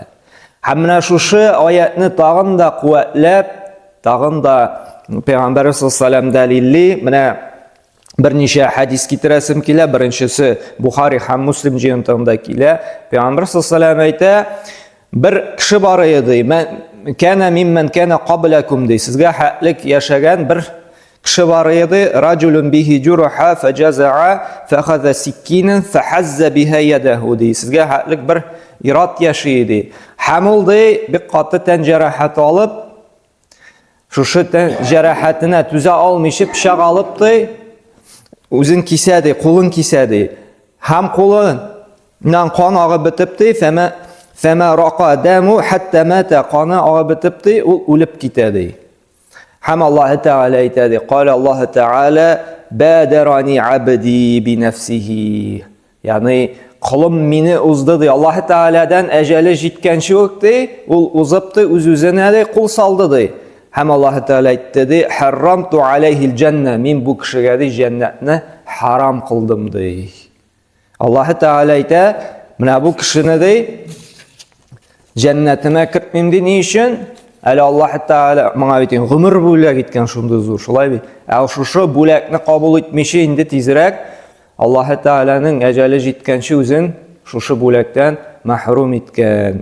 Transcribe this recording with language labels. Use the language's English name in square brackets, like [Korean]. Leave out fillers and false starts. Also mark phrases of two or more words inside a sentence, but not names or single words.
[Tatar] Һәм менә шушы аятны тагын да куәтләп, тагын да Пәйгамбәр [Arabic] صلى الله عليه وسلم [Tatar] дәлилли, менә берничә хадис китерәсем килә. Беренчесе Бухари һәм Муслим җыентыгында килә. Пәйгамбәр [Arabic] صلى الله عليه وسلم [Tatar] әйтә, бер кеше бар иде, [Arabic] كان ممن كان قبلكم ди. [Tatar] Сезгә хәтлек яшәгән бер кеше бар иде, [Arabic] رجل به جرح فجزع فأخذ سكينا فحز بها يده ди. [Tatar] Сезгә хәтлек бер ират яши иде. Һәм ул ди бик каты тән җәрәхәт алып, шушы тән җәрәхәтенә түзә алмыйча пычак алып ди, үзен кисә ди, кулын кисә ди. Һәм кулыннан кан агып бетеп ди, [Arabic] فما رقأ الدم حتى مات, [Tatar] каны агып бетеп ди, ул үлеп китә ди. Һәм Аллаһ Тәгалә әйтә ди, [Arabic] قال الله تعالى بادرني عبدي بنفسه. [Tatar] Ягъни кулым мине узды ди. Аллаһ Тәгаләдән әҗәле җиткәнче үк ди, ул узып ди, үз-үзенә ди кул салды ди. Һәм Аллаһ Тәгалә әйтте ди, [Arabic] حرمت عليه الجنة, [Tatar] мин бу кешегә ди җәннәтне харам кылдым ди. Аллаһ Тәгалә әйтә, менә бу кешене ди җәннәтенә кертмим ди, ни өчен? Әле Аллаһ Тәгалә моңа бит гомер бүләк иткән шундый зур, шулай бит. Ә шушы бүләкне кабул итмичә инде тизрәк Аллаһ Тәгаләнең әҗәле җиткәнче үзен шушы бүләктән мәхрүм иткән.